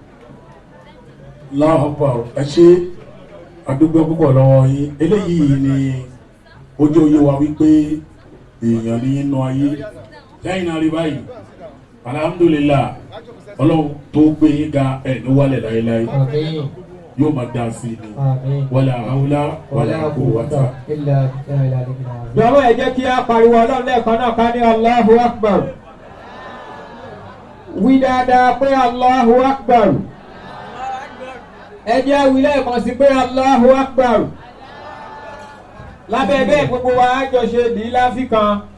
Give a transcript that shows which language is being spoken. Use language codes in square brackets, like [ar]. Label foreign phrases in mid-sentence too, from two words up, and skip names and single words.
[yo] Láàpá ẹ ṣé, àdúgbò púpọ̀ lọ́wọ́ yín. Eléyìí ni ojú oyé wa wípé èèyàn ní inú ayé lẹ́yìn náà rí báyìí. Alhamdulillah, Ọlọ́run tó gbé yín ga ẹ̀ ní wálẹ̀ láéláé, yóò máa dá sí ni. [ar] ولا حول ولا قوة. [yo] Jọ̀wọ́ ẹ jẹ́ kí a pariwo Ọlọ́run lẹ́ẹ̀kan náà ká ní [ar] الله أكبر. [yo] Wí dáadáa pé [ar] الله أكبر. [yo] Ẹ jẹ́ wí lẹ́ẹ̀kan sí pé [ar] الله أكبر. [yo] Lábẹ́ bẹ́ẹ̀ gbogbo wa á jọ ṣe dì í láfíkan.